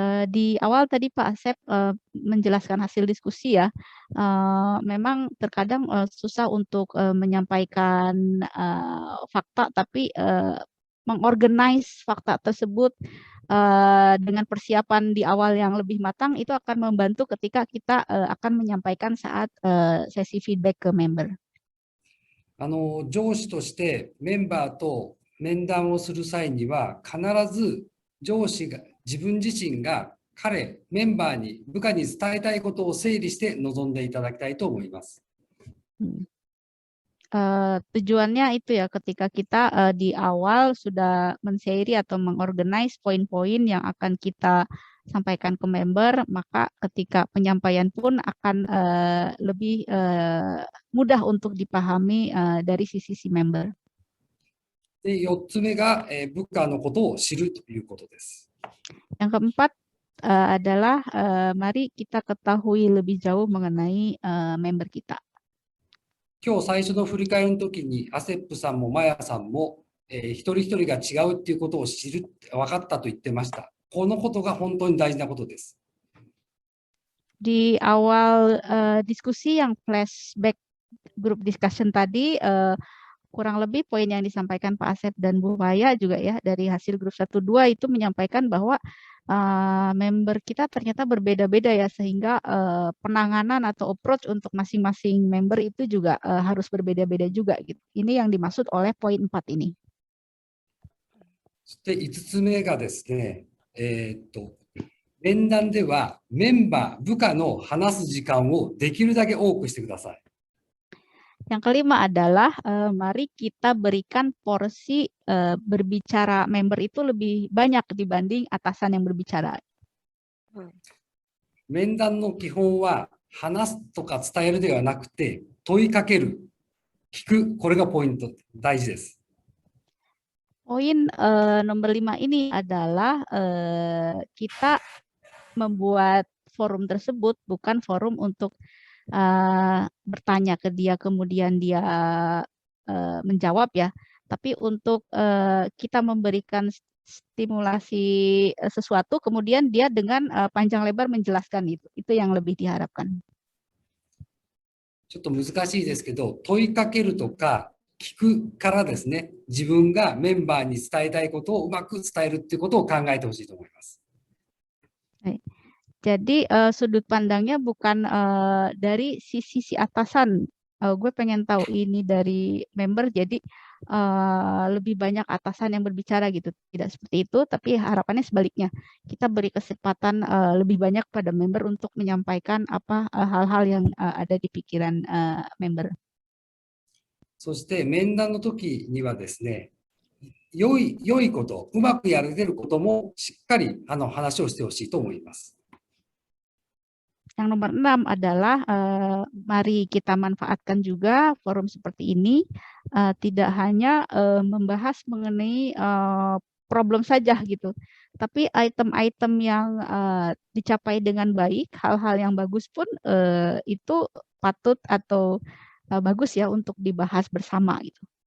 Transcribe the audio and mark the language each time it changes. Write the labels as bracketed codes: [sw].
[id] Di awal tadi Pak Asep menjelaskan hasil diskusi ya, memang terkadang susah untuk menyampaikan fakta, tapi mengorganize fakta tersebut dengan persiapan di awal yang lebih matang itu akan membantu ketika kita akan menyampaikan saat sesi feedback ke member. [ja] 上司としてメンバーと面談をする際には、必ず上司が自分自身がメンバーに、部下に伝えたいことを整理して臨んでいただきたいと思います。 [id] Tujuannya itu ya ketika kita di awal sudah men-share atau mengorganize poin-poin yang akan kita sampaikan ke member, maka ketika penyampaian pun akan lebih mudah untuk dipahami dari sisi si member. [ja] で、4つ目が、部下のことを知るということです。 [id] Yang keempat adalah mari kita ketahui lebih jauh mengenai member kita. [ja] 今日最初の振り返りの時に、アセップさんもマヤさんも、一人一人が違うっていうことを知る、分かったと言ってました。このことが本当に大事なことです。 [id] Di awal diskusi yang flashback group discussion tadi, kurang lebih poin yang disampaikan Pak Asep dan Bu Maya juga ya dari hasil grup 1-2 itu menyampaikan bahwa member kita ternyata berbeda-beda ya, sehingga penanganan atau approach untuk masing-masing member itu juga harus berbeda-beda juga gitu. Ini yang dimaksud oleh poin 4 ini. [ja] そして5つ目がですね、面談ではメンバー、部下の話す時間をできるだけ多くしてください。 [id] Yang kelima adalah mari kita berikan porsi berbicara member itu lebih banyak dibanding atasan yang berbicara. [ja] 面談の基本は話すとか伝えるではなくて問いかける、聞く、これがポイント、大事です。 [id] Poin nomor 5 ini adalah kita membuat forum tersebut bukan forum untuk bertanya ke dia kemudian dia menjawab ya, tapi untuk kita memberikan stimulasi sesuatu kemudian dia dengan panjang lebar menjelaskan itu yang lebih diharapkan. [ja] ちょっと難しいですけど、問いかけるとか聞くからですね、自分がメンバーに伝えたいことをうまく伝えるっていうことを考えてほしいと思います。 [id] Jadi sudut pandangnya bukan dari sisi atasan. Gue pengen tahu ini dari member, jadi lebih banyak atasan yang berbicara gitu. Tidak seperti itu, tapi harapannya sebaliknya. Kita beri kesempatan lebih banyak pada member untuk menyampaikan apa hal-hal yang ada di pikiran member. [ja] そして面談の時にはですね、良いこと、うまくやれてることもしっかり話をしてほしいと思います。 [id] Yang nomor 6 adalah mari kita manfaatkan juga forum seperti ini, tidak hanya membahas mengenai problem saja gitu, tapi item-item yang dicapai dengan baik, hal-hal yang bagus pun itu patut atau bagus ya untuk dibahas bersama gitu.